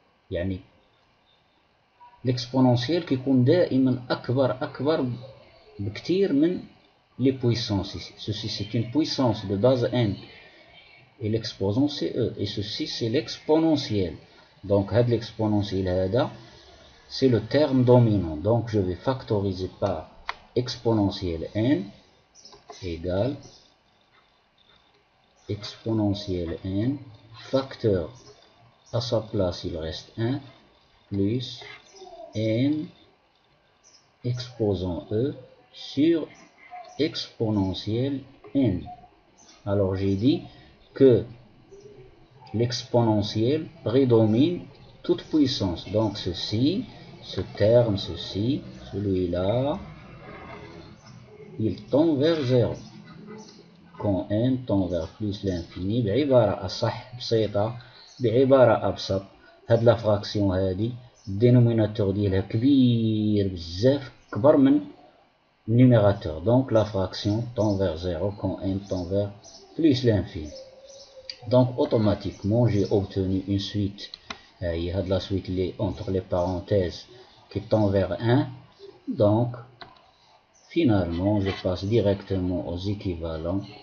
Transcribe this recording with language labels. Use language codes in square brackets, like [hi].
[ar] يعني l'exponentiel كيكون دائما أكبر بكتير من [fr] les puissances ici. Ceci c'est une puissance de base n et l'exposant c'est E, et ceci c'est l'exponentiel. Donc l'exponentiel c'est le terme dominant. Donc je vais factoriser par exponentiel n égale exponentiel n, facteur à sa place il reste 1 plus n exposant E sur exponentiel n. Alors j'ai dit que l'exponentiel prédomine toute puissance. Donc ceci, ce terme, ceci, celui-là, il tend vers 0. Quand n tend vers plus l'infini, [ar] بعبارة أصح بسيطة، بعبارة أبسط، هاد لا فراكسيون هادي الدينوميناتور ديالها كبير بزاف، كبر من numérateur. [fr] Donc la fraction tend vers 0 quand n tend vers plus l'infini. Donc automatiquement j'ai obtenu une suite. Il y a de la suite entre les parenthèses qui tend vers 1. Donc finalement je passe directement aux équivalents.